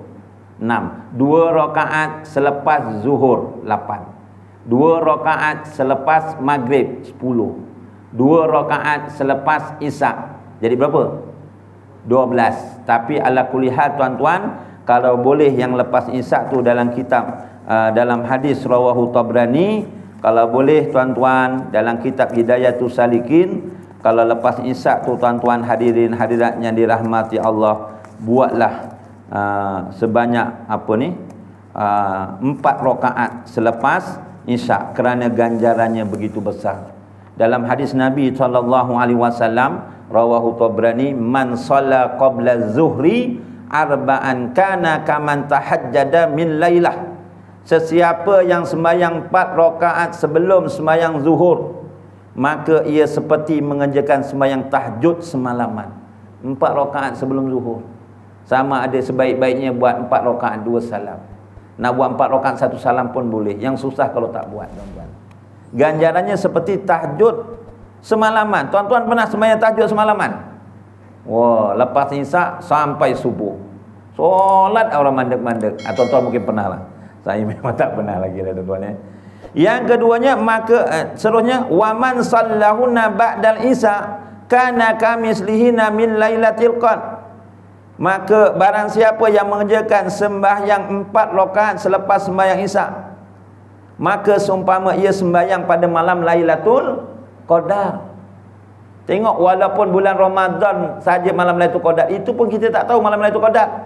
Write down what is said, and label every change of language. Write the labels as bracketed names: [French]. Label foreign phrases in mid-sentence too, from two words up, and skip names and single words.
[Malay] 6. 2 rakaat selepas zuhur. 8. 2 rakaat selepas maghrib. 10. 2 rakaat selepas isyak. Jadi berapa? 12. Tapi [Arabic] على كل حال [Malay] tuan-tuan, kalau boleh yang lepas isyak tu dalam kitab dalam hadis rawahu Tabrani, kalau boleh tuan-tuan dalam kitab Hidayatus Salikin, kalau lepas isyak tu tuan-tuan hadirin hadirat yang dirahmati Allah, buatlah sebanyak 4 rakaat selepas isyak, kerana ganjarannya begitu besar. Dalam hadis Nabi SAW rawahu Tabrani, [Arabic] من صلى قبل الظهر أربعا كان كمن تهجد من ليلة. [Malay] Sesiapa yang sembahyang 4 rakaat sebelum sembahyang zuhur, maka ia seperti mengerjakan sembahyang tahajud semalaman. 4 rakaat sebelum zuhur. Sama ada sebaik-baiknya buat 4 rakaat 2 salam. Nak buat 4 rakaat 1 salam pun boleh. Yang susah kalau tak buat, tuan-tuan. Ganjarannya seperti tahajud semalaman. Tuan-tuan pernah sembahyang tahajud semalaman? Wah, lepas isyak sampai subuh. Solat orang mandek-mandek. Tuan-tuan mungkin pernah lah. Saya memang tak pernah lagi lah, tuan-tuan. Yang keduanya, maka seterusnya, [Arabic] ومن صلاهن بعد العشاء كان كمثلهن من ليلة القدر. [Malay] Maka barang siapa yang mengerjakan sembahyang 4 rakaat selepas sembahyang isyak, maka seumpama ia sembahyang pada malam Lailatul Qadar. Tengok, walaupun bulan Ramadan saja malam Lailatul Qadar, itu pun kita tak tahu malam Lailatul Qadar.